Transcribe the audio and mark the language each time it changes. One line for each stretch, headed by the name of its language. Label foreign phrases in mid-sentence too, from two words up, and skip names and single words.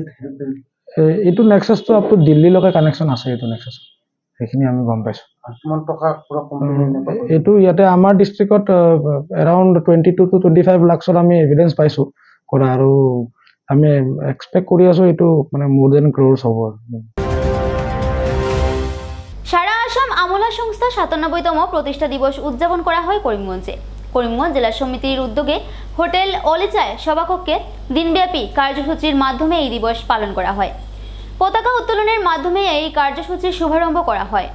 Assamese: এইটো নেক্সাছটো আপটো দিল্লীলৈকে কানেকশ্যন আছে। এইটো নেক্সাছ সেইখিনি আমি গম পাইছোঁ। কিমান টকা পুৰা কোম্পানী এইটো ইয়াতে আমাৰ ডিষ্ট্ৰিক্টত এৰাউণ্ড 22 to 25 লাখৰ আমি এভিডেঞ্চ পাইছোঁ কৰা, আৰু আমি এক্সপেক্ট কৰি আছোঁ এইটো মানে মোৰ দেন ক্ৰ'ৰ্ছ হ'ব।
Bangla: সারা আসাম আমলা সংস্থা 97তম প্রতিষ্ঠা দিবস উদযাপন করা হয় করিমগঞ্জে। করিমগঞ্জ জেলা সমিতির উদ্যোগে হোটেল অলিচায় সভাকক্ষে দিনব্যাপী কার্যসূচির মাধ্যমে এই দিবস পালন করা হয়। পতাকা উত্তোলনের মাধ্যমে এই কার্যসূচির শুভারম্ভ করা হয়।